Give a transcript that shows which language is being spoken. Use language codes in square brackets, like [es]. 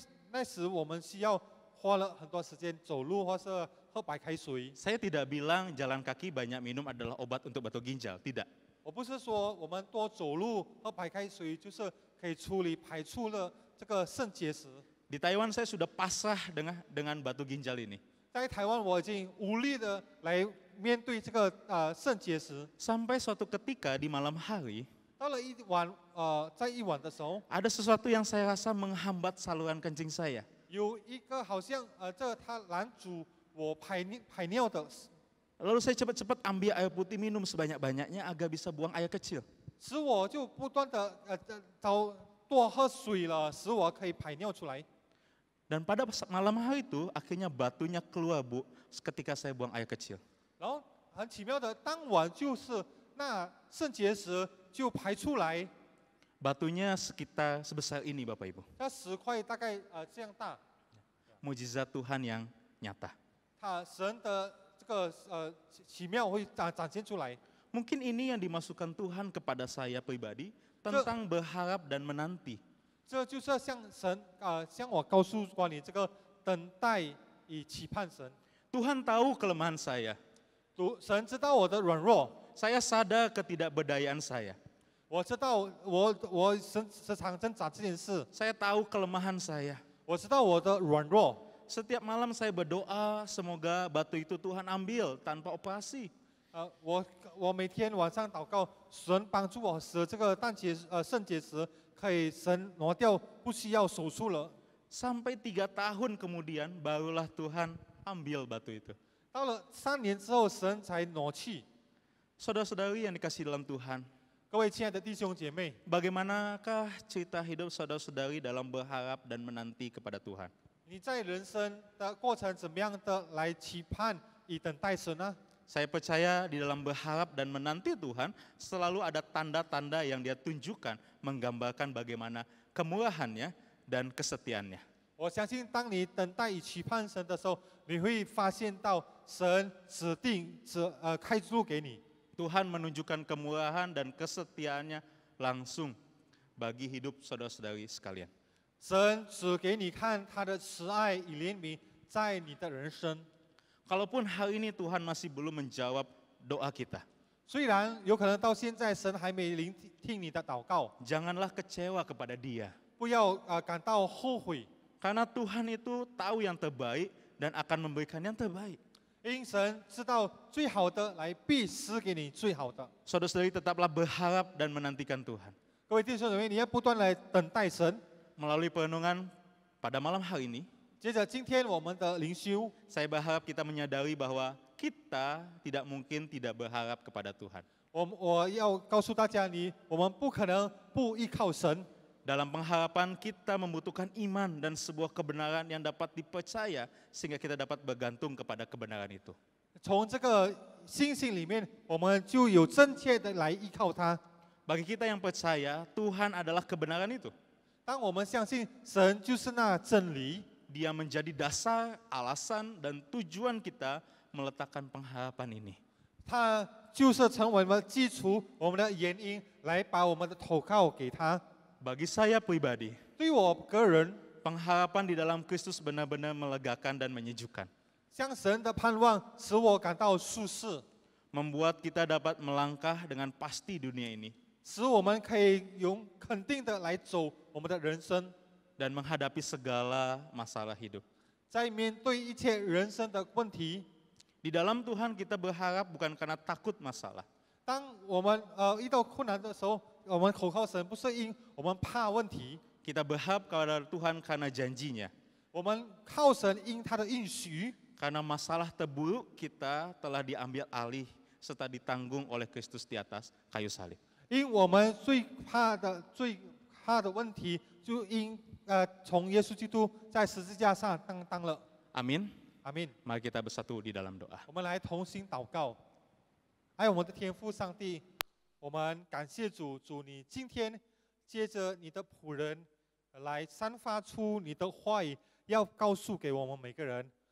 [zh] 那时我们需要花了很多时间走路或是喝白开水。 [id] Saya tidak bilang jalan kaki banyak minum adalah obat untuk batu ginjal, tidak. [zh] 我不是说我们多走路喝白开水就是可以排出了这个肾结石。 [id] Di Taiwan saya sudah pasrah dengan batu ginjal ini. [zh] 在台湾我已经无力的来面对这个肾结石。 [id] Sampai suatu ketika di malam hari, [zh] 到了在一晚的时候， [id] ada sesuatu yang saya rasa menghambat saluran kencing saya. [zh] 有一个好像它拦阻我排尿的， [id] Lalu saya cepat-cepat ambil air putih minum sebanyak-banyaknya agar bisa buang air kecil. [zh] 使我就不断的多喝水了，使我可以排尿出来。 [id] Dan pada malam hari itu akhirnya batunya keluar Bu ketika saya buang air kecil. [zh] 然后很奇妙的，当晚就是那肾结石就排出来， [id] Batunya sekitar sebesar ini Bapak Ibu. [zh] 那石块大概这样大。 [id] Mujizat Tuhan yang nyata. [zh] 神的这个奇妙会展现出来。 [id] Mungkin ini yang dimasukkan Tuhan kepada saya pribadi tentang berharap dan menanti. [zh] 这就是向我告诉关于这个等待与期盼神。 [id] Tuhan tahu kelemahan saya. [zh] 神知道我的软弱， [id] Saya sadar ketidakberdayaan saya. [zh] 我知道我时常挣扎这件事， [id] Saya tahu kelemahan saya. [zh] 我知道我的软弱。 [id] Setiap malam saya berdoa semoga batu itu Tuhan ambil tanpa operasi. [zh] 我每天晚上祷告，神帮助我使这个肾结石可以神挪掉，不需要手术了。 [id] Sampai 3 tahun kemudian barulah Tuhan ambil batu itu. [zh] 到了3年之后，神才挪去。 [id] Saudara-saudari yang dikasihi dalam Tuhan, [zh] 各位亲爱的弟兄姐妹， [id] bagaimanakah cerita hidup saudara-saudari dalam berharap dan menanti kepada Tuhan? [zh] 你在人生的过程怎么样的来期盼与等待神呢？ [id] Saya percaya di dalam berharap dan menanti Tuhan selalu ada tanda-tanda yang Dia tunjukkan menggambarkan bagaimana kemurahannya dan kesetiaannya. [zh] 我相信，当你等待与期盼神的时候，你会发现到神指定开路给你。 [id] Tuhan menunjukkan kemurahan dan kesetiaannya langsung bagi hidup saudara-saudari sekalian. [zh] 神指给你看他的慈爱与怜悯在你的人生。 [id] Kalaupun hari ini Tuhan masih belum menjawab doa kita, [zh] 虽然有可能到现在神还没聆听你的祷告， [id] janganlah kecewa kepada Dia. [zh] 不要感到后悔， [id] Karena Tuhan itu tahu yang terbaik dan akan memberikan yang terbaik. [zh] 因神知道最好的来必施给你最好的。 [id] Saudara-saudari tetaplah berharap dan menantikan Tuhan. [zh] 各位弟兄姊妹，你要不断来等待神。 [id] Melalui perenungan pada malam hari ini, [zh] 接着今天我们的灵修， [id] saya berharap kita menyadari bahwa kita tidak mungkin tidak berharap kepada Tuhan. [zh] 我要告诉大家，我们不可能不依靠神。 [id] Dalam pengharapan kita membutuhkan iman dan sebuah kebenaran yang dapat dipercaya sehingga kita dapat bergantung kepada kebenaran itu. [zh] 从这个信心里面，我们就有真切的来依靠他。 [id] Bagi kita yang percaya, Tuhan adalah kebenaran itu. [zh] 当我们相信神就是那真理， [id] Dia menjadi dasar, alasan, dan tujuan kita meletakkan pengharapan ini. [zh] 他就是成为我们的基础，我们的原因，来把我们的祷告给他。 [id] Bagi saya pribadi, [zh] 对我个人， [id] pengharapan di dalam Kristus benar-benar melegakan dan menyejukkan. [zh] 向神的盼望使我感到舒适， [id] Membuat kita dapat melangkah dengan pasti dunia ini [zh] 使我们可以用肯定的来走我们的人生， [id] dan menghadapi segala masalah hidup. [zh] 在面对一切人生的问题。 [id] Di dalam Tuhan kita berharap bukan karena takut masalah, [zh] 当我们遇到困难的时候，我们口靠神，不是因我们怕问题， [id] kita berharap kepada Tuhan karena janjinya. [zh] 我们靠神因他的应许。 [id] Karena masalah terburuk kita telah diambil alih serta ditanggung oleh Kristus di atas kayu salib. [zh] 因我们最怕的问题，就从耶稣基督在十字架上当了。 [id] Amin. [zh] 阿门。 [id] Mari kita bersatu di dalam doa. [zh] 我们来同心祷告。爱我们的天父上帝，我们感谢主，主你今天借着你的仆人来散发出你的话语，要告诉给我们每个人。